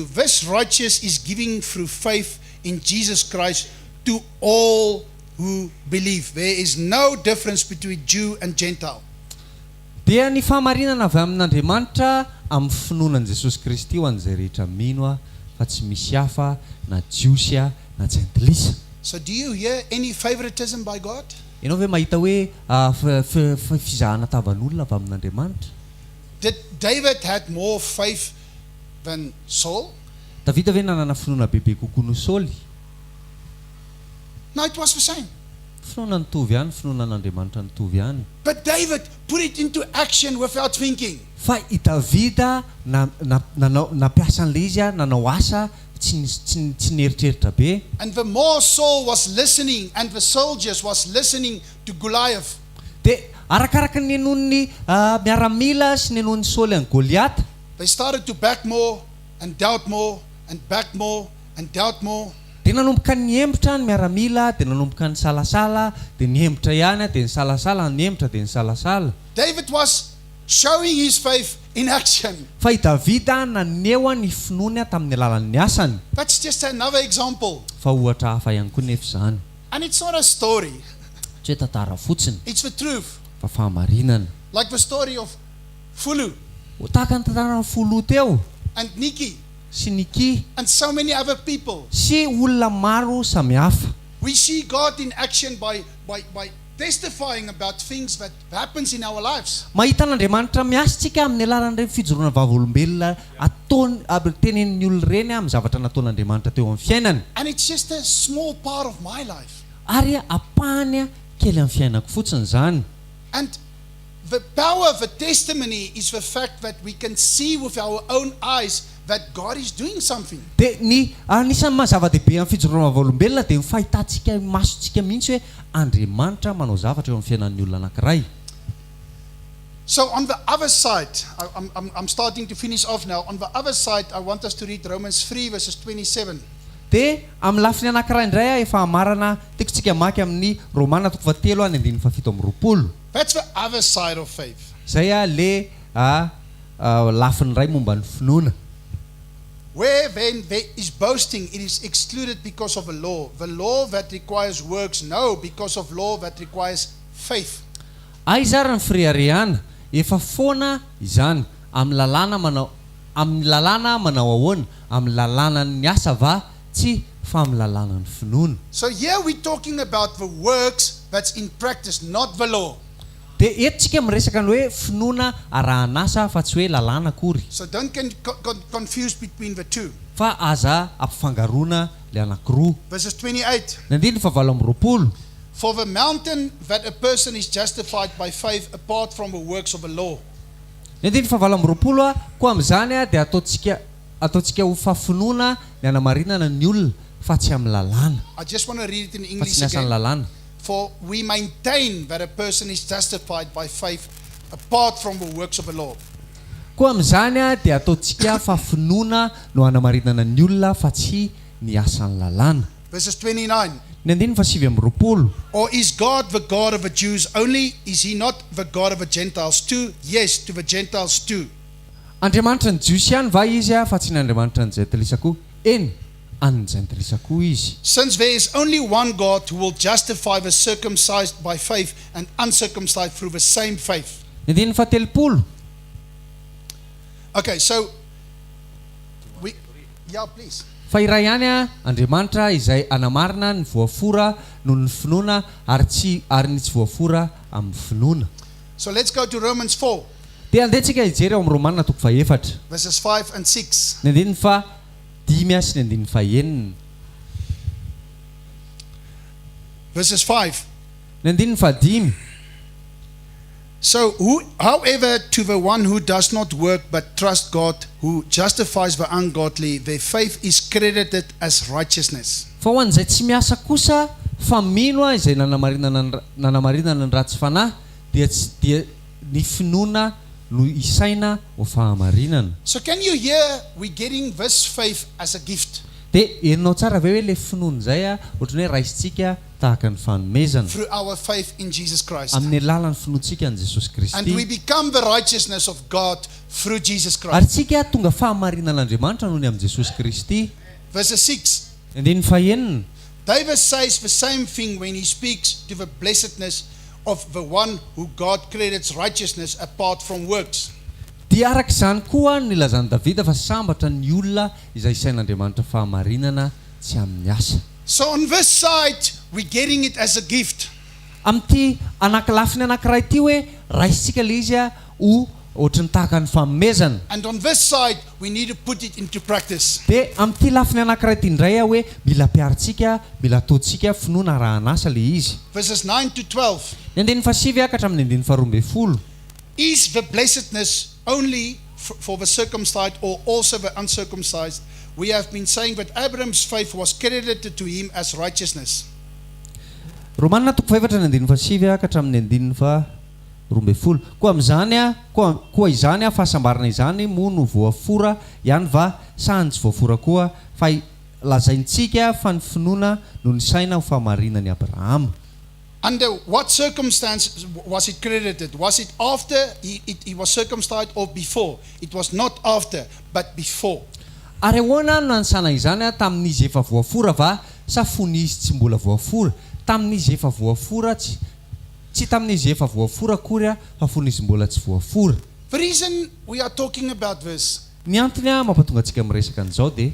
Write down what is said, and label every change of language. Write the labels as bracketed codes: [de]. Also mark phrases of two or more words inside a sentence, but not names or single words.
[en] This righteous is giving through faith in Jesus Christ to all who believe. There is no difference between Jew and Gentile. [mg] Dia ny fahamarinana avy amin'Andriamanitra amin'ny finoanan'i Jesosy Kristy ho an'izay rehetra mino a fa tsy misy hafa na jiosy a na jentilisa. [en] So do you hear any favoritism by God? [mg] Ianao ve mahita hoe fizahana tavan'olona avy amin'Andriamanitra? [en] Did David had more faith than Saul? [mg] Davida ve nanana finoana bebe kokoa no Saoly? [en] No, it was the same. [mg] Finoana nitovy ihany, finoanan'Andriamanitra nitovy ihany. [en] But David put it into action without thinking. [mg] Fa i Davida nampiasa an'ilay izy a nanao asa tsy nieritreritra be. [en] And the more Saul was listening and the soldiers was listening to Goliath, [mg] Dia arakaraka ny nenon'ny miaramila sy nenon'ny Saoly an Goliath, [en] they started to back more and doubt more and back more and doubt more. [mg] dia nanomboka niembotra ny miaramila, dia nanomboka nisalasala, dia niembotra ihany, dia nisalasala, niembotra dia nisalasala. [en] David was showing his faith in action. [mg] Fa i Davida naneho ny finoany tamin'ny alalan'ny asany. [en] That's just another example. [mg] Fa ohatra hafa ihany koa nefa izany. [en] And it's not a story, [mg] Tsy hoe tantara fotsiny, [en] it's the truth. [mg] fa fahamarinana. [en] Like the story of Fulu [mg] Tahaka ny tantarana folo teo, [en] and Nikki [mg] sy Niki, [en] and so many other people. [mg] sy olona maro samihafa. [en] We see God in action by testifying about things that happens in our lives. [mg] Mahita n'Andriamanitra miasantsika amin'ny alalan'ireny fijoroana vavolombelona ataony aby tenenin'ny olona ireny amin'ny zavatra nataon'Andriamanitra teo amin'ny fiainany. [en] And it's just a small part of my life. [mg] Ary apahany kely amin'ny fiainako fotsiny izany. [en] And the power of the testimony is the fact that we can see with our own eyes that God is doing something. [mg] Dia ny anisan'ny mahazava-dehibe amin'ny fijoroana vavolombelona dia ny fahitantsika masontsika mihitsy hoe Andriamanitra manao zavatra eo amin'ny fiainan'ny olona anankiray. [en] So on the other side, I'm starting to finish off now. On the other side, I want us to read Romans 3 verses 27. [mg] Dia amin'ny lafiny anankiray indray a efa hamarana tiako tsika maky amin'ny Romana toko fahatelo any andininy fafito amby roapolo. [en] That's the other side of faith. [mg] Zay a le lafiny iray momba ny finoana. [en] Where then there is boasting, it is excluded because of the law. The law that requires works, no, because of law that requires faith. [mg] Ay zara ny friariana, efa foana izany amin'ny lalàna manao ahoana, amin'ny lalàna ny asa va tsy fa amin'ny lalàna ny finoana. [en] So here we're talking about the works that's in practice, not the law. [mg] Dia eto tsika miresaka ny hoe finoana arahanasa fa tsy hoe lalàna akory. [en] So don't get confused between the two. [mg] Fa aza ampifangaroana le anankiroa. [en] Verses 28. [mg] Ny andininy favalo amby roapolo. [en] For the mountain that a person is justified by faith apart from the works of the law. [mg] Ny andininy favalo amby roapolo a koa amin'izany a dia ataontsika ho fafinoana ny anamarinana ny olona fa tsy amin'ny lalàna. [en] I just want to read it in [mg] Fa [en] English [mg] tsy ny asan'ny [en] again. [mg] lalàna. [en] For we maintain that a person is justified by faith apart from the works of the law. [mg] Koa amin'izany a dia ataontsika fafinoana no anamarinana ny olona fa tsy ny asan'ny lalàna. [en] Verses 29. [mg] Ny andininy fasivy amby roapolo. [en] Or is God the God of the Jews only? Is he not the God of the Gentiles too? Yes, to the Gentiles too. [mg] Andriamanitra ny jiosy ihany va izy a fa tsy ny andriamanitra ny jentilisa koa? Eny, any jentilisa koa izy. [en] Since there is only one God who will justify the circumcised by faith and uncircumcised through the same faith. [mg] Ny andininy fahatelopolo. [en] Okay, so yeah, please. [mg] fa iray ihany a Andriamanitra izay anamarina ny voafora noho ny finoana ary ny tsy voafora amin'ny finoana. [en] So let's go to Romans 4, [mg] Dia andehantsika hijery ao amin'ny Romanina toko faefatra. [en] verses 5 and 6. [mg] Ny andininy fa 5 sy ny andininy fa 9. [en] Verses 5. [mg] Ny andininy fa 5. [en] So, however, to the one who does not work but trusts God, who justifies the ungodly, their faith is credited as righteousness. [mg] Fa ho an'izay tsy miasa kosa fa mino izay nanamarinana ny ratsy fanahy dia ny finoana no isaina ho fahamarinana. [en] So, can you hear we getting this faith as a gift [mg] Dia herinao tsara ve hoe le finoana izay ohatran'ny hoe raisitsika tahaka ny fanomezana [en] through our faith in Jesus Christ? [mg] amin'ny alalan'ny finoantsika an Jesosy [en] And we [mg] Kristy. [en] become the righteousness of God through Jesus [mg] Ary [en] Christ. [mg] tsika tonga fahamarinan'Andriamanitra noho ny amin'ny Jesosy Kristy. [en] Verses 6. [mg] Andininy fa 9. [en] David says the same thing when he speaks to the blessedness of the one who God credits righteousness apart from works. [mg] Dia araka izany koa nilazany Davida fa sambatra ny olona izay isain'Andriamanitra fahamarinana tsy amin'ny asa. [en] So on this side, we're getting it as a gift. [mg] Amin'ity anakilafiny anankiray ity hoe raisitsika le izy ho ohatran'ny tahaka ny fanomezana. [en] And on this side, we need to put it into practice. [mg] Dia amin'ity lafiny anankiray ity indray hoe mila piaritsika, mila ataontsika finoana arahan'asa le izy. [en] Verses 9 to 12. [mg] Ny andininy fa 7 ka hatramin'ny andininy fa 12. [en] Is the blessedness only for the circumcised or also the uncircumcised? We have been saying that Abraham's faith was credited to him as righteousness. [mg] Romanina toko faefatra ny andininy fa 7 ka hatramin'ny andininy fa 12. Koa amin'izany koa izany fahasambarana izany moa no voafora ihany va sa ny tsy voafora koa fa lazaintsika fa ny finoana no ny saina ho fahamarinan'i Abrahama. [en] Under what circumstance was it credited? Was it after he was circumcised or before? It was not after, but before. [mg] Ary ahoana no nanisana izany tamin'izy efa voafora va sa fon'izy tsy mbola voafora? Tamin'izy efa voafora tsy tamin'izy efa voafora akory fa fon'izy mbola tsy voafora. [en] The reason we are talking about this, [mg] Ny antony mampatonga antsika miresaka an'izao dia